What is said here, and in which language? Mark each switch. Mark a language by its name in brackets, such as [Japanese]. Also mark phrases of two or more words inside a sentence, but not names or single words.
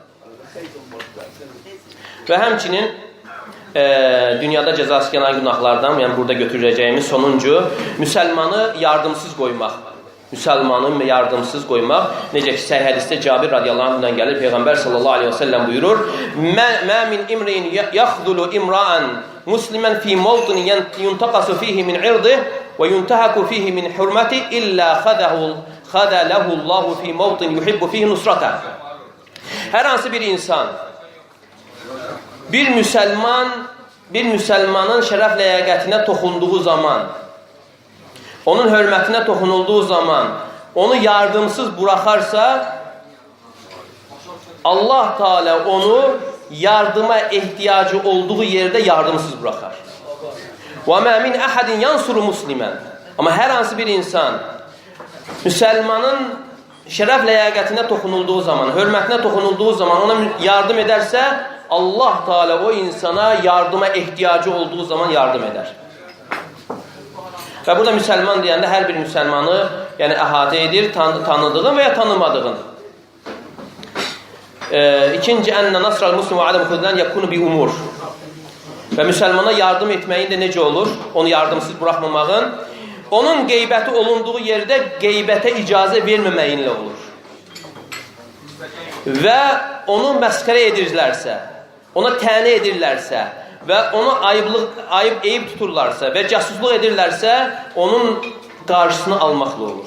[Azerbaijani] Və həmçinin dünyada cəzası gələn günahlardan, yəni burada götürəcəyimiz sonuncu, müsəlmanı yardımsız qoymaq. Müsəlmanı yardımsız qoymaq. Necə ki, səhih hədisdə Cabir [Arabic] رضي الله عنه gəlir, Peyğəmbər صلى الله عليه وسلم buyurur, "ما من امرئ يخذل امرأ مسلما في موطن ينتقص فيه من عرضه وينتهك فيه من حرمته إلا خذله الله في موطن يحب فيه نصرته." [Azerbaijani] Hər hansı bir insan bir müsəlmanın şərəf ləyaqətinə toxunduğu zaman, onun hörmətinə toxunulduğu zaman, onu yardımsız buraxarsa, Allah Teala onu yardıma ehtiyacı olduğu yerdə yardımsız buraxar. [Arabic] وَمَا مِنْ أَحَدٍ يَنْصُرُ مُسْلِمًا. [Azerbaijani] Amma hər hansı bir insan müsəlmanın şərəf ləyaqətinə toxunulduğu zaman, hörmətinə toxunulduğu zaman ona yardım edərsə, Allah Teala o insana yardıma ehtiyacı olduğu zaman yardım edər. Və burada müsəlman deyəndə hər bir müsəlmanı yəni əhatə edir, tanıdığın və ya tanımadığın. [Arabic] İkinci, أن نصر المسلم و علم خذلان يكون بأمور. [Azerbaijani] Və müsəlmana yardım etməyin də necə olur? Onu yardımsız buraxmamağın, onun qeybəti olunduğu yerdə qeybətə icazə verməməyinlə olur. Və onu məskərə edirlərsə, ona tənə edirlərsə və onu eyib tuturlarsa və casusluq edirlərsə, onun qarşısını almaqla olur.